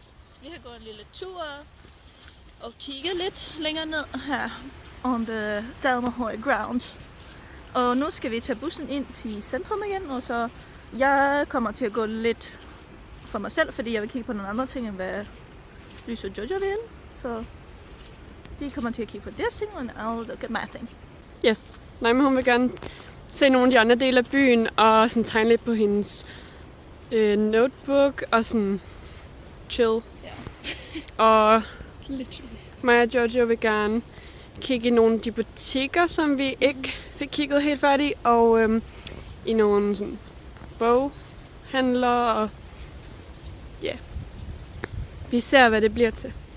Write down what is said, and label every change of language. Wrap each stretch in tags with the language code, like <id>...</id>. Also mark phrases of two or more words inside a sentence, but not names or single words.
<da>Vi har gået en lille tur og kigget lidt længere ned her</da> <en>on the Dalmahøj Ground.</en> <da>Og nu skal vi tage bussen ind til centrum igen, og så jeg kommer til at gå lidt for mig selv, fordi jeg vil kigge på nogle andre ting, end hvad Lys og Jojo vil. Så de kommer til at kigge på deres ting, og</da> <en>I'll look at my thing.</en> <da>Yes. Nej, men hun vil gerne se nogle af de andre dele af byen, og sådan tegne lidt på hendes notebook, og sådan chill. Ja. Og Literally. mig og Jojo vil gerne kigge i nogle af de butikker, som vi ikke fik kigget helt færdigt, og i nogle sådan boghandler, og ja, vi ser, hvad det bliver til.</da>